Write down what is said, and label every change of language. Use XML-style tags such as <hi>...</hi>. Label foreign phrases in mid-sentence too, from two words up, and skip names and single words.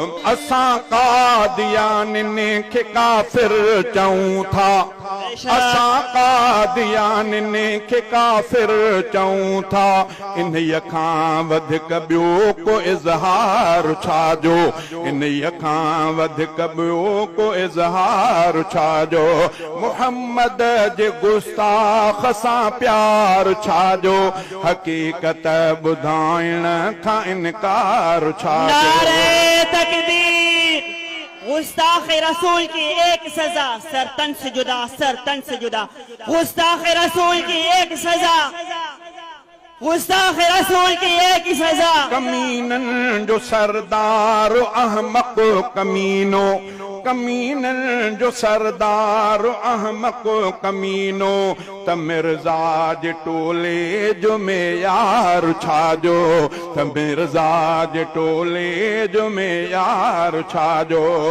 <sd>اسان قاديانين کي ڪافر چئون ٿا، اسان قاديانين کي ڪافر چئون ٿا، انهيءَ کان وڌيڪ ٻيو ڪو اظهار ڇا جو؟ انهيءَ کان وڌيڪ ٻيو ڪو اظهار ڇا جو؟ محمد جي گستاخ سان پيار ڇا جو؟ حقيقت ٻڌائڻ کان انڪار ڇا جو؟</sd> <ur>نعرہ تکبیر! گستاخ رسول کی ایک سزا، سر تن سے جدا، سر تن سے جدا۔ گستاخ رسول کی ایک سزا، گستاخ رسول کی ایک سزا۔</ur> <sd>ڪمينن جو سردار احمق ڪمينو، ڪمينن جو سردار احمق ڪمينو، ته مرزا جي ٽولي جو معيار ڇا جو؟ ته مرزا جي ٽولي جو معيار ڇا جو؟</sd>